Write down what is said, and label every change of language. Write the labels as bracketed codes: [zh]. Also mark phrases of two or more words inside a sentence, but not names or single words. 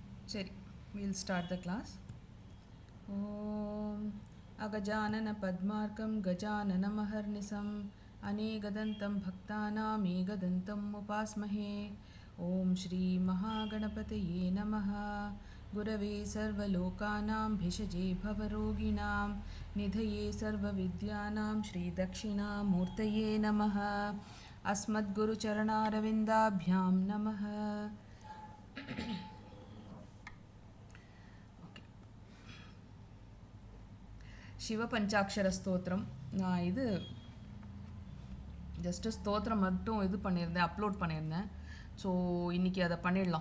[ta] சரி, [en] we'll start the class. [sa] ॐ अगजाननपद्मार्कं गजाननमहर्निशम् अनेकदन्तं भक्तानामेकदन्तम् उपास्महे. ॐ श्रीमहागणपतये नमः. गुरवे सर्वलोकानां भिषजे भवरोगिणां निधये सर्वविद्यानां श्रीदक्षिणामूर्तये नमः. अस्मद्गुरुचरणारविन्दाभ्यां नमः. [ta] சிவபஞ்சாட்சர ஸ்தோத்திரம். நான் இது ஜஸ்ட்டு ஸ்தோத்திரம் மட்டும் இது பண்ணியிருந்தேன், அப்லோட் பண்ணியிருந்தேன். ஸோ இன்றைக்கி அதை பண்ணிடலாம்.